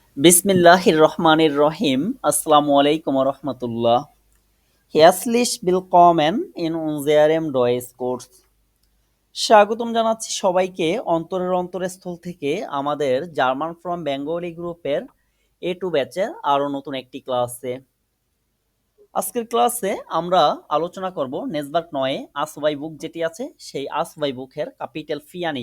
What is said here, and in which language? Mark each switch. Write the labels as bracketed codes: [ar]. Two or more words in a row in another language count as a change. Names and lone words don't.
[ar] بسم الله الرحمن الرحيم. السلام عليكم ورحمة الله. [de] Herzlich willkommen in unserem Deutschkurs. [bn] স্বাগতম জানাচ্ছি সবাইকে অন্তরের অন্তরস্থল থেকে আমাদের জার্মান ফ্রম বেঙ্গলি গ্রুপের A2 ব্যাচের আরও নতুন একটি ক্লাসে। আজকের ক্লাসে আমরা আলোচনা করব নেসবার্গ 9 আসওয়াই বুক যেটি আছে সেই আসওয়াই বুকের [de] Kapitel vier [bn] নিয়ে।